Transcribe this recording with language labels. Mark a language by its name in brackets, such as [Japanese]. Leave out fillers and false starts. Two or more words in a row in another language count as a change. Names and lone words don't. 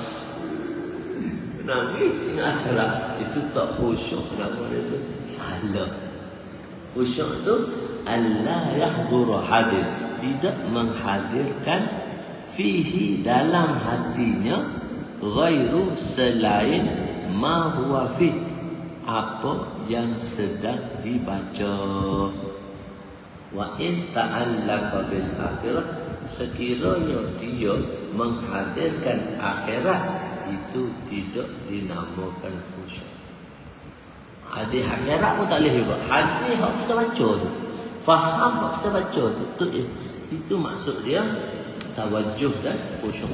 [Malay] Nangis ingat akhirat. Itu tak khusyuk. Nama dia tu salah. Khusyuk tu [Arabic] ألا يحضر [Malay] hadir, tidak menghadirkan fihi dalam hatinya ghairu selain [Arabic] ما هو في, [Malay] apa yang sedang dibaca. [Arabic] وإن تعلق بالآخرة, [Malay] sekiranya dia menghadirkan akhirat, itu tidak dinamakan khusyuk. Hadis akhirat pun tak boleh juga. Hadis yang kita baca tu, faham yang kita baca tu, itu maksud dia tawajuh dan khusyuk.